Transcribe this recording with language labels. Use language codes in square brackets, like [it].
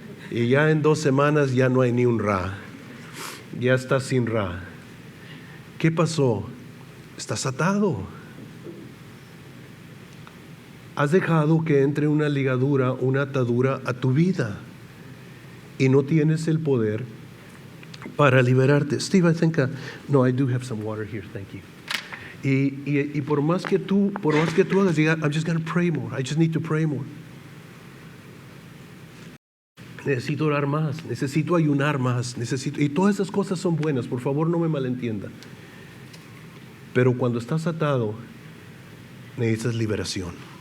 [es] Y ya en 2 semanas ya no hay ni un ra. Ya estás sin ra. ¿Qué pasó? Estás atado. Has dejado que entre una ligadura, una atadura a tu vida. Y no tienes el poder para liberarte. [en] Steve, I think, no, I do have some water here, thank you. [es] Y por más que tú hagas, [en] I'm just going to pray more. I just need to pray more. [es] Necesito orar más, necesito ayunar más, y todas esas cosas son buenas, por favor no me malentienda. Pero cuando estás atado, necesitas liberación.